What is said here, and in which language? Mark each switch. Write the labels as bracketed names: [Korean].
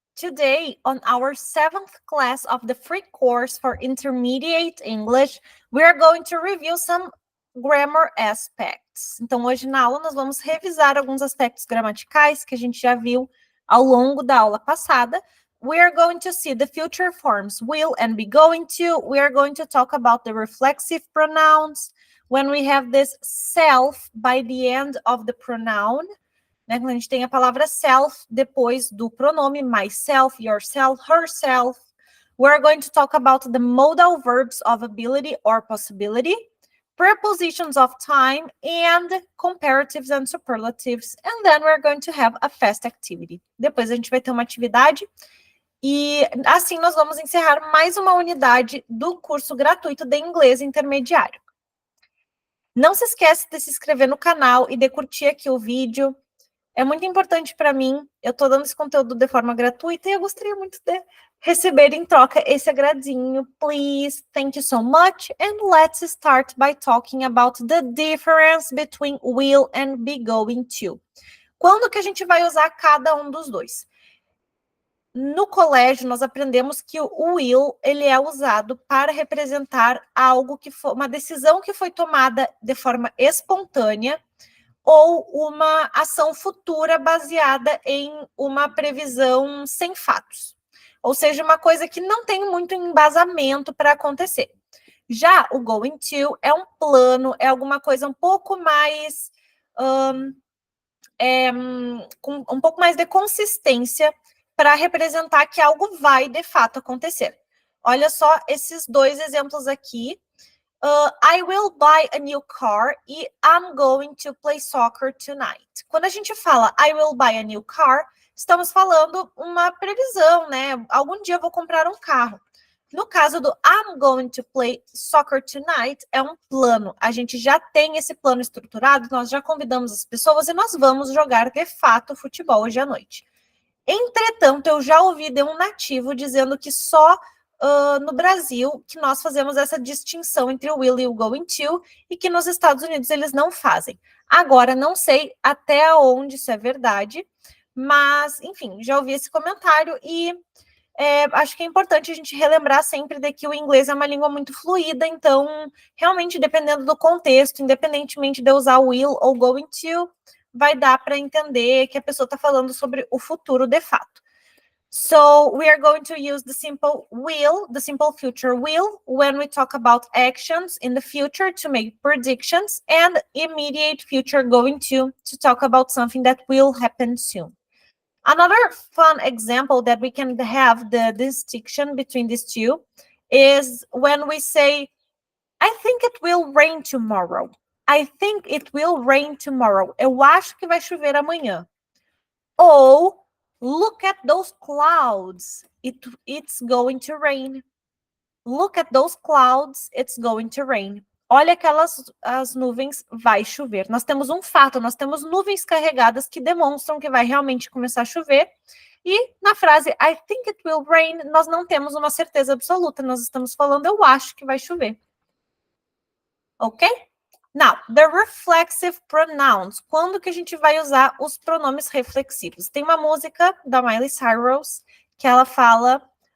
[English] Today, on our 7th class of the free course for intermediate English, we are going to review some grammar aspects. [Portuguese] Então, hoje na aula, nós vamos revisar alguns aspectos gramaticais que a gente já viu ao longo da aula passada. [English] We are going to see the future forms will and be going to. We are going to talk about the reflexive pronouns. When we have this self by the end of the pronoun, [Portuguese] né? Quando a gente tem a palavra self depois do pronome myself, yourself, herself. [English] We're going to talk about the modal verbs of ability or possibility, prepositions of time, and comparatives and superlatives. And then we're going to have a fast activity. [Portuguese] Depois a gente vai ter uma atividade e assim nós vamos encerrar mais uma unidade do curso gratuito de inglês intermediário. Não se esquece de se inscrever no canal e de curtir aqui o vídeo. É muito importante para mim, eu estou dando esse conteúdo de forma gratuita e eu gostaria muito de receber em troca esse agradinho. [English] Please, thank you so much. And let's start by talking about the difference between will and be going to. [Portuguese] Quando que a gente vai usar cada um dos dois? No colégio, nós aprendemos que o will, ele é usado para representar algo que foi, uma decisão que foi tomada de forma espontânea, ou uma ação futura baseada em uma previsão sem fatos. Ou seja, uma coisa que não tem muito embasamento para acontecer. Já o going to é um plano, é alguma coisa um pouco mais... com um pouco mais de consistência para representar que algo vai, de fato, acontecer. Olha só esses dois exemplos aqui. [English] I will buy a new car e I'm going to play soccer tonight. [Portuguese] Quando a gente fala [English] I will buy a new car, [Portuguese] estamos falando uma previsão, né? Algum dia eu vou comprar um carro. No caso do [English] I'm going to play soccer tonight, [Portuguese] é um plano. A gente já tem esse plano estruturado, nós já convidamos as pessoas e nós vamos jogar de fato futebol hoje à noite. Entretanto, eu já ouvi de um nativo dizendo que só no Brasil que nós fazemos essa distinção entre o will e o going to, e que nos Estados Unidos eles não fazem. Agora, não sei até onde isso é verdade, mas, enfim, já ouvi esse comentário e acho que é importante a gente relembrar sempre de que o inglês é uma língua muito fluida, então, realmente, dependendo do contexto, independentemente de eu usar will ou going to, vai dar para entender que a pessoa está falando sobre o futuro de fato. [English] So we are going to use the simple will, the simple future will, when we talk about actions in the future to make predictions, and immediate future going to talk about something that will happen soon. Another fun example that we can have the distinction between these two is when we say, I think it will rain tomorrow. I think it will rain tomorrow. [Portuguese] Eu acho que vai chover amanhã. Ou, [English] look at those clouds. It's going to rain. Look at those clouds. It's going to rain. [Portuguese] Olha as nuvens, vai chover. Nós temos um fato, nós temos nuvens carregadas que demonstram que vai realmente começar a chover. E na frase [English] I think it will rain, [Portuguese] nós não temos uma certeza absoluta. Nós estamos falando eu acho que vai chover. Ok? [English] Now, the reflexive pronouns. [Portuguese] Quando que a gente vai usar os pronomes reflexivos? Tem uma música da Miley Cyrus que ela fala...